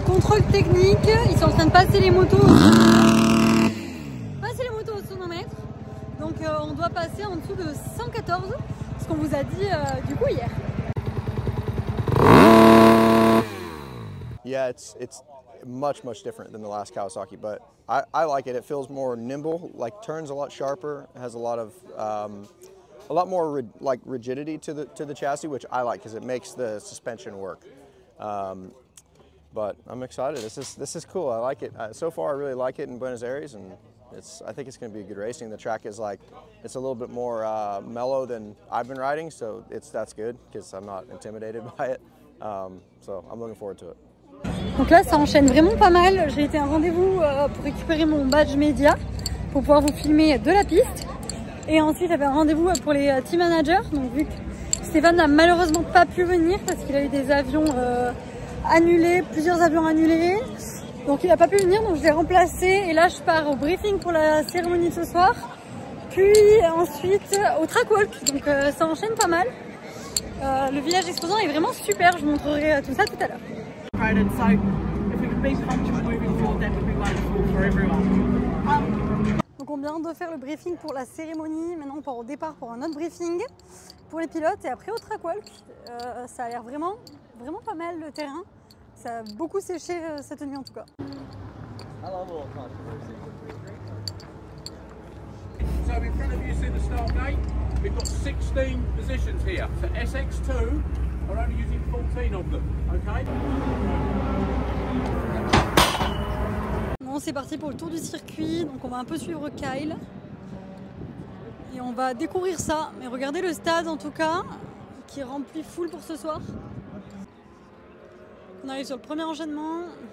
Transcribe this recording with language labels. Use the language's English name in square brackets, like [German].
[French] contrôle technique. Ils sont en train de passer les motos au sonomètre. Donc on doit passer en dessous de 114, ce qu'on vous a dit du coup hier. [English] Yeah, it's much different than the last Kawasaki, but I like it. It feels more nimble, like turns a lot sharper, has a lot more rigidity to the chassis, which I like because it makes the suspension work. But I'm excited. This is cool. I like it. So far, I really like it in Buenos Aires, and I think it's going to be good racing. The track is it's a little bit more mellow than I've been riding, so that's good because I'm not intimidated by it. So I'm looking forward to it. [French] Donc là ça enchaîne vraiment pas mal. J'ai été à un rendez-vous pour récupérer mon badge média pour pouvoir vous filmer de la piste. Et ensuite j'avais un rendez-vous pour les team managers. Donc vu que Stéphane n'a malheureusement pas pu venir parce qu'il a eu des avions annulés, plusieurs avions annulés. Donc il n'a pas pu venir, donc je l'ai remplacé. Et là je pars au briefing pour la cérémonie de ce soir. Puis ensuite au track walk. Donc ça enchaîne pas mal. Le village exposant est vraiment super, je vous montrerai tout ça tout à l'heure. Donc on vient de faire le briefing pour la cérémonie, maintenant on part au départ pour un autre briefing pour les pilotes et après au track walk. Ça a l'air vraiment pas mal le terrain, ça a beaucoup séché cette nuit en tout cas. [English] So in front of you see the start gate. We've got 16 positions here. So SX2 are only using 14 of them, okay? [French] Bon, c'est parti pour le tour du circuit, donc on va un peu suivre Kyle. Et on va découvrir ça. Mais regardez le stade en tout cas, qui est rempli full pour ce soir. On arrive sur le premier enchaînement.